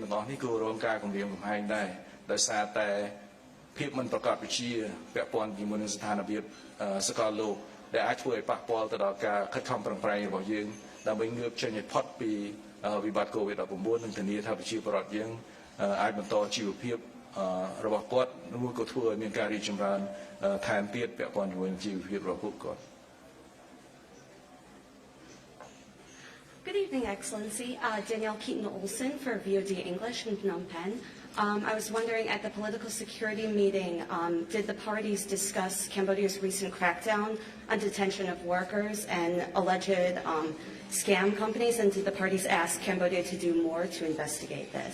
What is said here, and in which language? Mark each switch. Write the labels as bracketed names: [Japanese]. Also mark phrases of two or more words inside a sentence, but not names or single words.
[Khmer] ទាំងអស់នេះគឺរងការគំរាមកំហែងដែរដោយសារតែភាពមិនប្រកបវិជ្ជាពាក់ព័ន្ធជាមួយនឹងស្ថានភាពសកលលោកដែលអាចធ្វើឲ្យប៉ះពាល់ទៅដល់ការខិតខំប្រឹងប្រែងរបស់យើងដើម្បីងើបចេញឲ្យផុតពីវិបត្តិ COVID-19 និងធានាថាប្រជាពលរដ្ឋយើងអាចបន្តជីវភាពរបស់គាត់ឬក៏ធ្វើឲ្យមានការរីកចម្រើនថែមទៀតពាក់ព័ន្ធជាមួយនឹងជីវភាពរបស់ពួកគាត់ [English] Good evening, Excellency. Danielle Keaton-Olsen for VOD English in Phnom Penh. I was wondering, at the political security meeting, did the parties discuss Cambodia's recent crackdown on detention of workers and alleged scam companies, and did the parties ask Cambodia to do more to investigate this?